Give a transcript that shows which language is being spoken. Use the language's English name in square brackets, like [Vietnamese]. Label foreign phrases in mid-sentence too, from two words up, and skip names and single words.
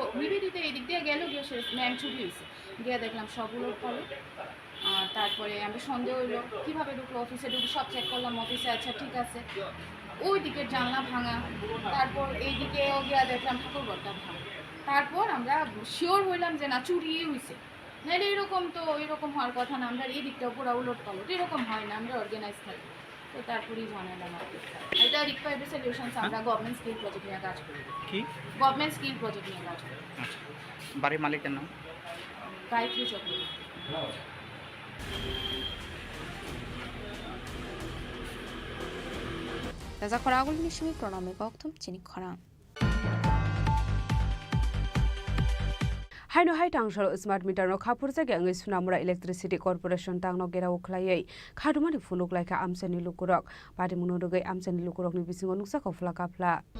[Bangla] নিবেদিতে এদিক দিয়ে গেল গিয়ে সে ম্যাম ছুটি হয়েছে গিয়ে দেখলাম সবগুলো ফলো তারপরে আমি সন্দেহ হইলো কীভাবে ঢুকলো অফিসে ঢুকে সব চেক করলাম অফিসে আচ্ছা ঠিক আছে ওই দিকের জানলা ভাঙা তারপর এইদিকেও গিয়ে দেখলাম ঠাকুরঘরটা ভাঙা তারপর আমরা শিওর হইলাম যে না চুরি হয়েছে নাহলে এরকম তো এরকম হওয়ার কথা না আমরা এই দিকটা পুরো উলট পালট এরকম হয় না আমরা অর্গানাইজ থাকি তো তারপরেই জানালাম এটা রিকোয়ার্ড সলিউশনস আমরা [English] government skill project [Bangla] নিয়ে কাজ করি কি [English] government skill project [Bangla] নিয়ে কাজ করি আচ্ছা বাড়ির মালিকের নাম গায়ত্রী চক্রবর্তী [Kok Borok] राजा खरागुलनि सिमी प्रणामी गौतम चिनी खरां हाइनो हाइ टांगसल [English] smart meter [Kok Borok] नो खापुर जागे अंगै सुनामुरा इलेक्ट्रिसिटी कॉर्पोरेशन टांगनो गेराव खलायै खादुमानि फुनुक लायखा आमसेनि लुकुरक पादि मुनुरुगै आमसेनि लुकुरकनि बिसिङो नुक्सा खफला काफला